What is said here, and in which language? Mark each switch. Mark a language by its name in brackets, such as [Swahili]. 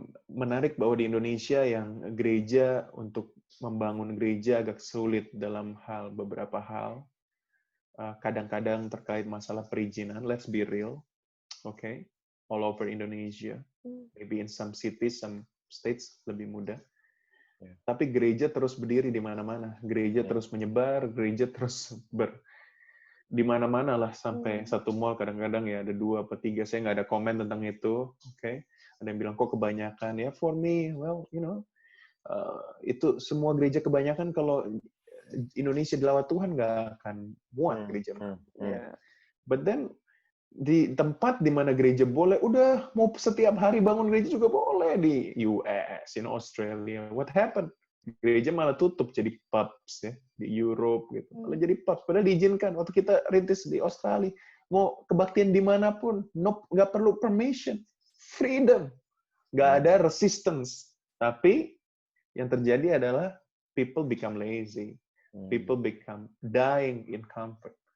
[Indonesian] Menarik bahwa di Indonesia yang gereja, untuk membangun gereja agak sulit dalam beberapa hal. Kadang-kadang terkait masalah perizinan, [English] let's be real, okay? All over Indonesia, maybe in some cities, some states [Indonesian] lebih mudah. Tapi gereja terus berdiri di mana-mana, gereja terus menyebar, gereja terus di mana-mana lah, sampai satu mall kadang-kadang ya ada 2 atau 3, saya nggak ada komen tentang itu, okay? Ada yang bilang, kok kebanyakan? Ya, [English] for me, well, [Indonesian] itu semua gereja kebanyakan, kalau Indonesia dilawat Tuhan, nggak akan muat gereja. But then, di tempat di mana gereja boleh, udah mau setiap hari bangun gereja juga boleh, di US, Australia. [English] What happened? [Indonesian] Gereja malah tutup jadi pubs ya, di Europe gitu. Malah jadi pubs, padahal diizinkan. Waktu kita rintis di Australia, mau kebaktian dimanapun, nggak perlu permission. Freedom. Nggak ada resistance. Tapi yang terjadi adalah [English] people become lazy. People become dying in comfort.